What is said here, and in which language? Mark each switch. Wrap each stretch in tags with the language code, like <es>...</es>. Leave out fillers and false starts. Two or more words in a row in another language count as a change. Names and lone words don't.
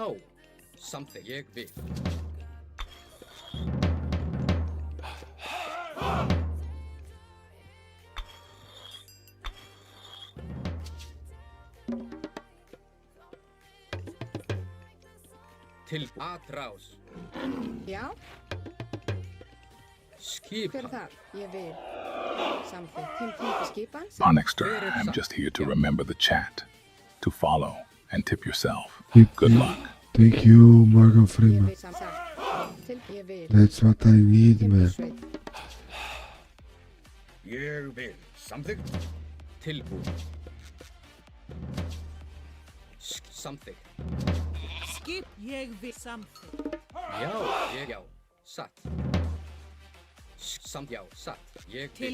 <is>Samþykkt. Ég vil. Til atrás. Já. Skipan. Hver er þar? Ég vil. Samþykkt. Tilbúin. Skipan.</is> <en>Onyxter, I'm just here to remember the chat, to follow, and tip yourself. Good luck. Thank you, Morgan</en> <is>Ég</is> <en>Freeman.</en> <is>vil. Samþykkt. Ég vil.</is> <en>That's what I need, man.</en> <is>Sveinn. Ég vil. Samþykkt. Tilbúin. Samþykkt. Skip. Ég vil. Samþykkt. Já. Ég já. Satt. Já. Satt. Ég vil.</is>